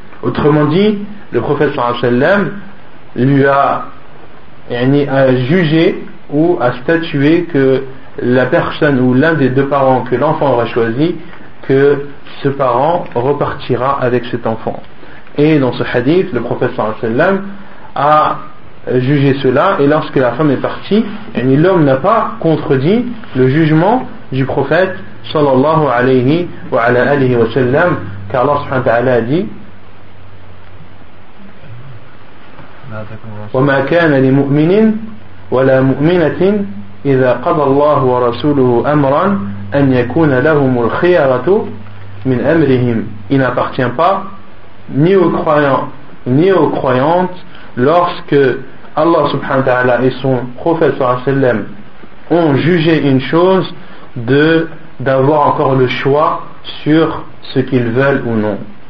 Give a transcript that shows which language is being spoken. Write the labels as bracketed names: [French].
[French] Autrement dit, le prophète sallallahu alayhi wa sallam lui a jugé ou a statué que la personne ou l'un des deux parents que l'enfant aura choisi, que ce parent repartira avec cet enfant. Et dans ce hadith, le prophète sallallahu alayhi wa sallam a jugé cela, et lorsque la femme est partie, l'homme n'a pas contredit le jugement du prophète sallallahu alayhi wa sallam. car Allah subhanahu wa ta'ala a dit: [Arabic] وما كان لمؤمن ولا مؤمنة إذا قضى الله ورسوله أمرا أن يكون لهم الخيرة من أمرهم. [French] Il n'appartient pas ni aux croyants ni aux croyantes lorsque Allah subhanahu wa ta'ala et son prophète sallallahu alayhi wa sallam ont jugé une chose d'avoir encore le choix sur ce qu'ils veulent ou non.